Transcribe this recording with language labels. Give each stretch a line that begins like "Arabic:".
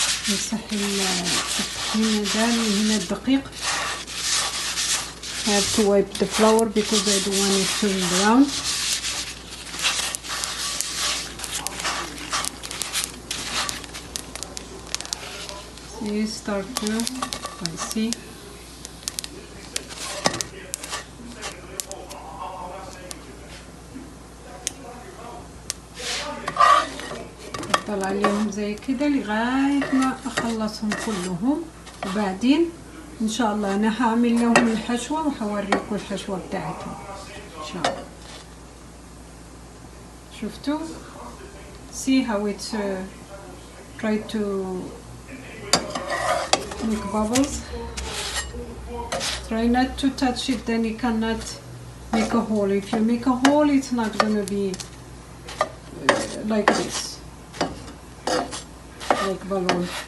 Arabic: نمسح الطحين ده اللي هنا الدقيق.
English: I have to wipe the flour because I don't want it to turn brown. See, start to, I see.
Arabic: افضل عليهم زي كده لغاية ما اخلصهم كلهم، وبعدين ان شاء الله انا هعمل لهم الحشوة وهوريكم الحشوة بتاعتهم ان شاء الله. شفتوا؟
English: see how it's try to make bubbles. Try not to touch it, then you cannot make a hole. If you make a hole, it's not gonna be like this, like balloon.